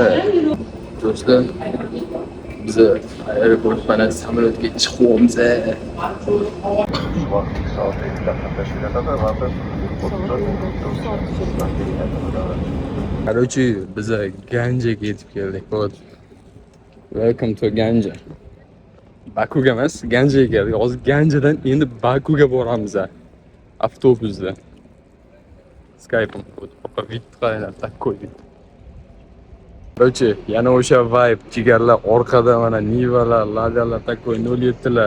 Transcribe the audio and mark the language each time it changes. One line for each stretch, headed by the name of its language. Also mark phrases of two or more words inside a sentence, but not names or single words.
Uzbek: Do'stlar, biz aeroportdan samolyotga chiqyapmiz. Короче, biz Ganjaga yetib keldik. Вот.
English: Welcome to Ganja.
Uzbek: Bakuga emas, Ganjaga keldik. Hozir Ganjadan endi Bakuga boramiz. Avtobusda. Skype'im. Opa vitqaylar
Russian: такой. Короче,
Uzbek: yana o'sha vibe, jigarlar orqada mana Nivalar, Ladalar такой 07lar.